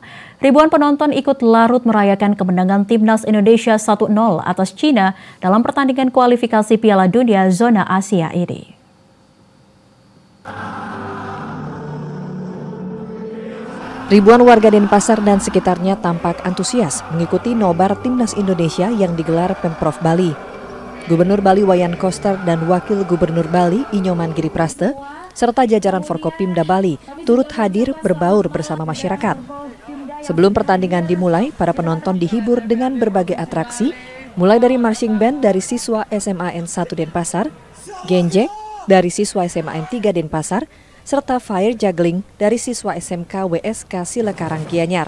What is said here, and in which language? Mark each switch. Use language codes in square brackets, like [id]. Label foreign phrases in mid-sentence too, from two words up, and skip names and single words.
[id] Ribuan penonton ikut larut merayakan kemenangan Timnas Indonesia 1-0 atas Cina dalam pertandingan kualifikasi Piala Dunia Zona Asia ini. Ribuan warga Denpasar dan sekitarnya tampak antusias mengikuti nobar Timnas Indonesia yang digelar Pemprov Bali. Gubernur Bali Wayan Koster dan Wakil Gubernur Bali Inyoman Giripraste serta jajaran Forkopimda Bali turut hadir berbaur bersama masyarakat. Sebelum pertandingan dimulai, para penonton dihibur dengan berbagai atraksi, mulai dari [en] marching band [id] dari siswa SMAN 1 Denpasar, genjek dari siswa SMAN 3 Denpasar, serta [en] fire juggling [id] dari siswa SMK WSK Silekarang Gianyar.